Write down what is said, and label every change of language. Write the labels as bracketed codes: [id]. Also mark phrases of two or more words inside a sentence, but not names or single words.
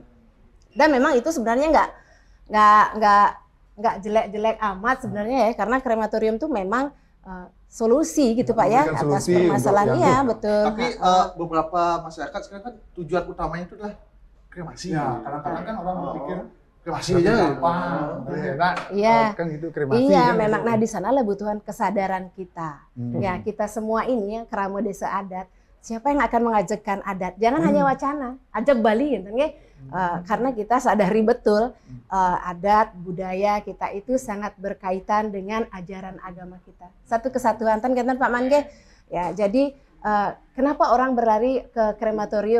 [id] Dan memang itu sebenarnya nggak jelek-jelek amat sebenarnya ya, karena krematorium itu memang solusi gitu Pak ya atas permasalahan ya, betul. Tapi beberapa masyarakat sekarang kan tujuan utamanya itu adalah kremasi. Ya, kadang-kadang kan orang berpikir kremasi aja. Nah, Iya. kan gitu kremasi. Iya, kan memang. gitu. Nah, di sanalah butuhan kesadaran kita. Ya, kita semua ini ya kerama desa adat. Siapa yang akan mengajakkan adat? Jangan hanya wacana, ajak Bali, gitu, ya. Karena kita sadari betul adat budaya kita itu sangat berkaitan dengan ajaran agama kita. Satu kesatuan kan Pak Mangge. Ya, jadi kenapa orang berlari ke krematorium?